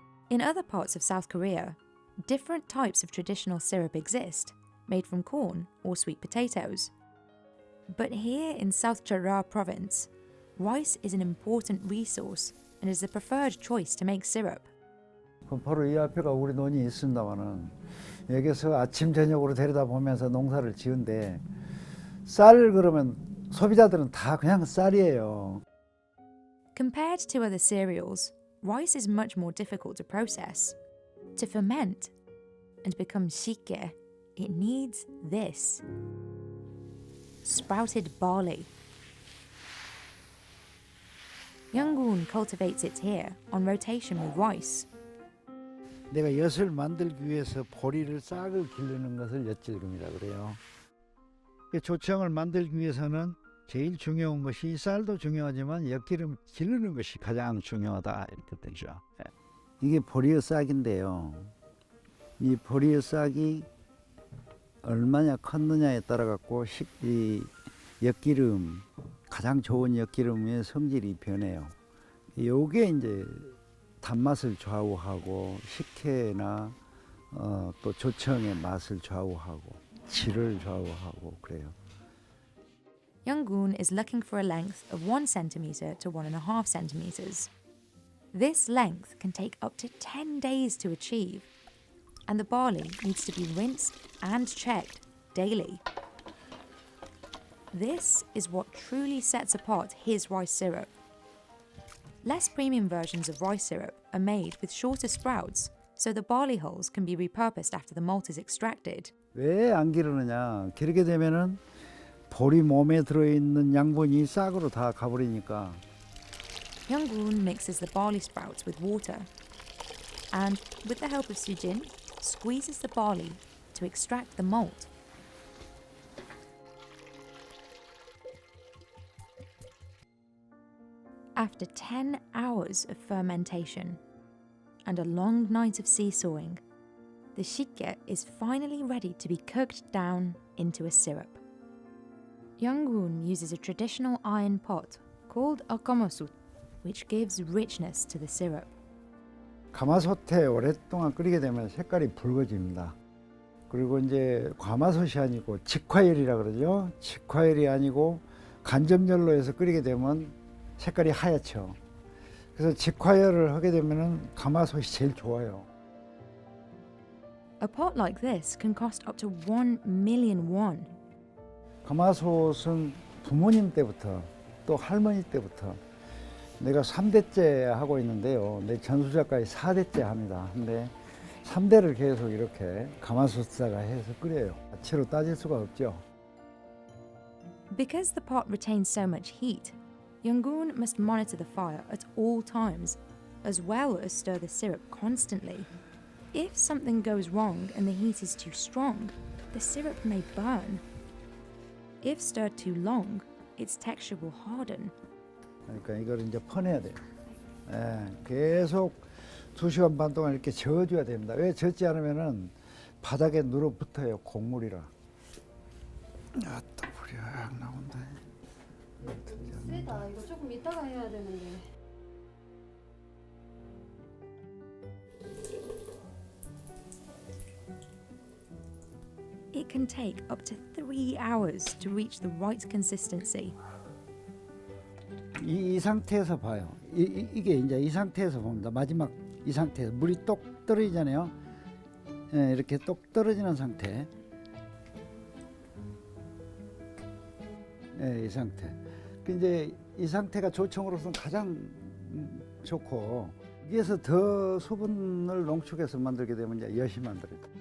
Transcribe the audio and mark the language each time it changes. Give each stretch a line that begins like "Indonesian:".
English: In other parts of South Korea, different types of traditional syrup exist, made from corn or sweet potatoes. But here in South Chora province, rice is an important resource and is the preferred choice to make syrup.
Korean: 그럼 바로 이 앞에가 우리 논이 있습니다만은 여기서 아침 저녁으로 데려다 보면서 농사를 지은데 쌀 그러면 소비자들은 다 그냥 쌀이에요.
English: Compared to other cereals, rice is much more difficult to process. To ferment and become sikkae, it needs this: sprouted barley. Younggoon cultivates it here on rotation with rice.
Korean: 내가 엿을 만들기 위해서 보리를 싹을 기르는 것을 엿질금이라 그래요. 조청을 만들기 위해서는 제일 중요한 것이 쌀도 중요하지만 엿기름 기르는 것이 가장 중요하다 이렇게 되죠. 이게 보리의 싹인데요. 이 보리의 싹이 얼마나 컸느냐에 따라 갖고 이 엿기름, 가장 좋은 엿기름의 성질이 변해요. 요게 이제 단맛을 좌우하고 식혜나 또 조청의 맛을 좌우하고 질을 좌우하고 그래요.
English: Yonggun is looking for a length of 1 centimetre to 1.5 centimetres. This length can take up to 10 days to achieve, and the barley needs to be rinsed and checked daily. This is what truly sets apart his rice syrup. Less premium versions of rice syrup are made with shorter sprouts, so the barley hulls can be repurposed after the malt is extracted.
Korean: 왜 안 기르느냐? 기르게 되면은 보리 몸에 들어있는 양분이 싹으로 다 가버리니까.
English: Yonggun mixes the barley sprouts with water and, with the help of Sujin, squeezes the barley to extract the malt. After 10 hours of fermentation and a long night of seesawing, the shikye is finally ready to be cooked down into a syrup. Yonggun uses a traditional iron pot called a gamasut, which gives richness to the syrup.
Korean: 가마솥에 오랫동안 끓이게 되면 색깔이 붉어집니다. 그리고 이제 가마솥이 아니고 직화열이라 그러죠. 직화열이 아니고 간접열로 해서 끓이게 되면 색깔이 하얗죠. 그래서 직화열을 하게 되면은 가마솥이 제일 좋아요.
English: A pot like this can cost up to 1 million won.
Korean: 가마솥은 부모님 때부터 또 할머니 때부터 내가 3대째 하고 있는데요. 내 전수작까지 4대째 합니다. 근데 3대를 계속 이렇게 가마솥사가 해서 끓여요. 야채로 따질 수가 없죠.
English: Because the pot retains so much heat, Yonggun must monitor the fire at all times, as well as stir the syrup constantly. If something goes wrong and the heat is too strong, the syrup may burn. If stirred too long, its texture will harden.
Korean: 그러니까 이걸 이제 퍼내야 돼요. 계속 2시간 반 동안 이렇게 저어줘야 됩니다. 왜 젓지 않으면은 바닥에 눌어붙어요. 곡물이라. 또 불이 나온다. 세다. 이거 조금 이따가 해야 되는데.
English: It can take up to 3 hours to reach the right consistency.
Korean: 이 상태에서 봐요. 이게 이제 이 상태에서 봅니다. 마지막 이 상태에서 물이 똑 떨어지잖아요. 이렇게 똑 떨어지는 상태. 이 상태. 이제 이 상태가 조청으로서는 가장 좋고 여기에서 더 수분을 농축해서 만들게 되면 이제 엿이 만들어요.